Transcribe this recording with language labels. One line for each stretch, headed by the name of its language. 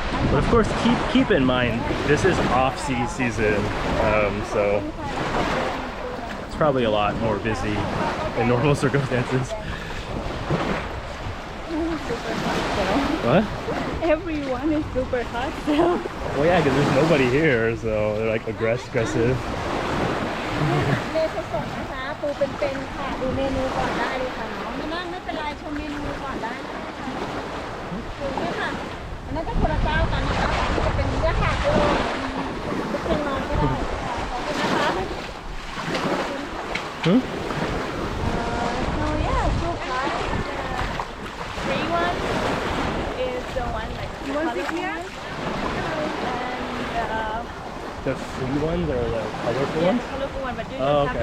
English: But of course, keep in mind, this is off-season, so it's probably a lot more busy in normal circumstances. What? Everyone is super hot still. Well, yeah, because there's nobody here, so they're like aggressive.
Thai: เลขสดนะคะปูเป็นๆค่ะดูเมนูก่อนได้เลยค่ะน้องไม่เป็นไรชมเมนูก่อนได้นะคะดูนี่ค่ะอันนั้นก็คนละเจ้ากันนะคะจะเป็นเนื้อขาโลจะเป็นน้องก็ได้ค่ะขอบคุณนะคะ Hmm?
English: So yeah, so far the free one is the one like you want to here, and The free ones or the colorful yeah, ones? the colorful one, but you Oh, just okay.